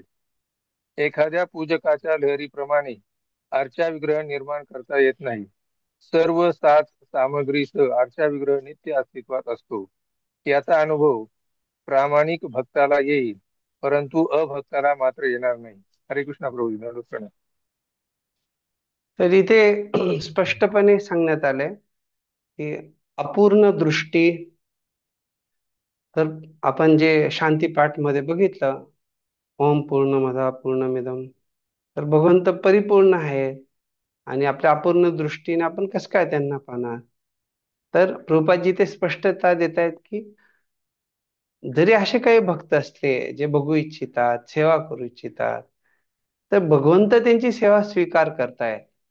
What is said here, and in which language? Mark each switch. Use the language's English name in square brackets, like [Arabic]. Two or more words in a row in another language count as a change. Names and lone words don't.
[Marathi] एखाद्या पूजकाच्या लहरीप्रमाणे अर्चा विग्रह निर्माण करता येत नाही. सर्व साथ सामग्रीसह अर्चा विग्रह नित्य अस्तित्वात असतो. याचा अनुभव प्रामाणिक भक्ताला येईल, परंतु अभक्ताला मात्र येणार नाही. हरे कृष्णा प्रभू दंडवत प्रणाम. तर इथे स्पष्टपणे सांगण्यात आलंय की अपूर्ण दृष्टी, तर आपण जे शांतीपाठ मध्ये बघितलं, [Sanskrit] ओम पूर्णमद पूर्णमिदम, [Marathi] तर भगवंत परिपूर्ण आहे आणि आपल्या अपूर्ण दृष्टीने आपण कसं काय त्यांना पाहणार? तर प्रभुपादजी ते स्पष्टता देत आहेत की जरी असे काही भक्त असले जे बघू इच्छितात, सेवा करू इच्छितात, तर भगवंत त्यांची सेवा स्वीकार करतायत.